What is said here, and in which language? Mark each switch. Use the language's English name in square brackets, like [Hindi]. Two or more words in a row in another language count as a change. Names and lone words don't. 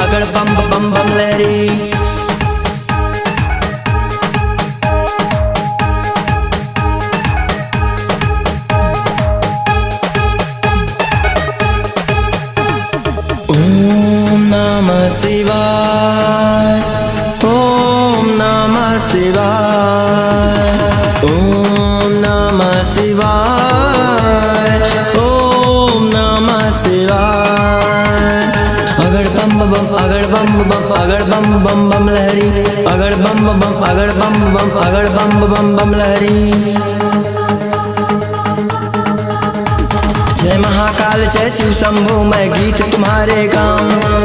[Hindi] बम बम बम लहरी। [Sanskrit] ओम नमः शिवाय, ओम नमः शिवाय, ओम नमः शिवाय, ओम नमः शिवाय। [Hindi] अगड़ बम बम अगड़ बम बम अगड़ बम बम बम लहरी। अगड़ बम बम अगड़ बम बम अगड़ बम बम बम लहरी। जय महाकाल जय शिव शंभु मैं गीत तुम्हारे गाऊं।